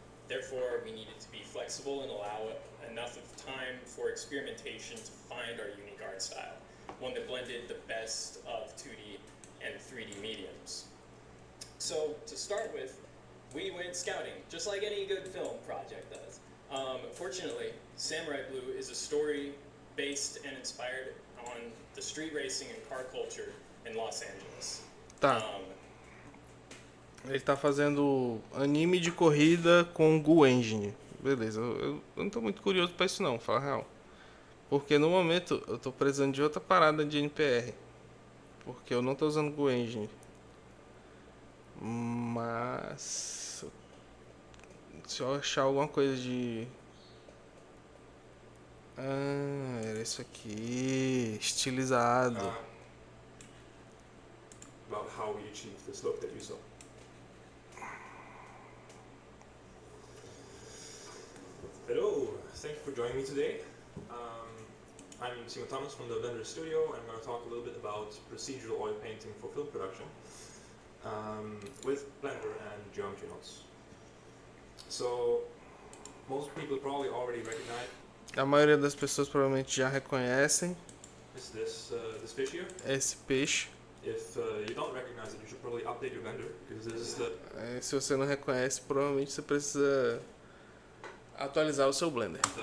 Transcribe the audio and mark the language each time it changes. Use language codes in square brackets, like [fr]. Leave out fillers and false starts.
[en] Therefore, we needed to be flexible and allow enough of time for experimentation to find our unique art style, one that blended the best of 2D and 3D mediums. So to start with, we went scouting, just like any good film project does. Fortunately, Samurai Blue is a story based and inspired on the street racing and car culture in Los Angeles. [pt] Tá. Ele tá fazendo anime de corrida com Gu Engine. Beleza, eu não tô muito curioso pra isso não, falar a real. Porque no momento eu tô precisando de outra parada de NPR. Porque eu não tô usando Gu Engine. Mas se eu achar alguma coisa de... Ah, era isso aqui. Estilizado. [en] About how we achieved this look that you saw. Hello, thank you for joining me today. I'm Simon Thomas from the Blender Studio. I'm going to talk a little bit about procedural oil painting for film production with Blender and geometry nodes. So, most people probably already recognize. [pt] A maioria das pessoas provavelmente já reconhecem [en] This fish here. [pt] esse peixe. [en] If you don't recognize it, you should probably update your Blender because this is the [pt] Se você não reconhece, provavelmente você precisa atualizar o seu Blender.